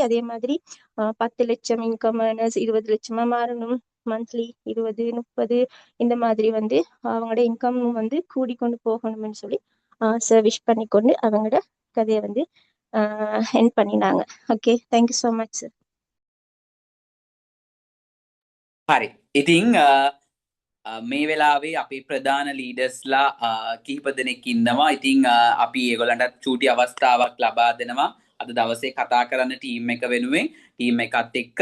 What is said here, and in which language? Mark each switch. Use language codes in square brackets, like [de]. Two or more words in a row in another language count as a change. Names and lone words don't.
[ta] அதே மாதிரி 10 லட்சம் [en] income earners [ta] 20 லட்சமா மாறணும், மந்த்லி 20 30 இந்த மாதிரி வந்து அவங்களோட இன்கம் வந்து கூடிக்கொண்டு போகணும்னு சொல்லி சார் விஷ் பண்ணிக்கொண்டு அவங்களோட கதையை வந்து என் பண்ணினாங்க. [en] okay, thank you so much sir. [si] හරි. ඉතින් මේ වෙලාවේ අපේ ප්‍රධාන ලීඩර්ස්ලා කිහිප දෙනෙක් ඉන්නවා. ඉතින් අපි ඒගොල්ලන්ට චූටි අවස්ථාවක් ලබා දෙනවා අද දවසේ කතා කරන්න ටීම් එක වෙනුවෙන් ටීම් එකත් එක්ක.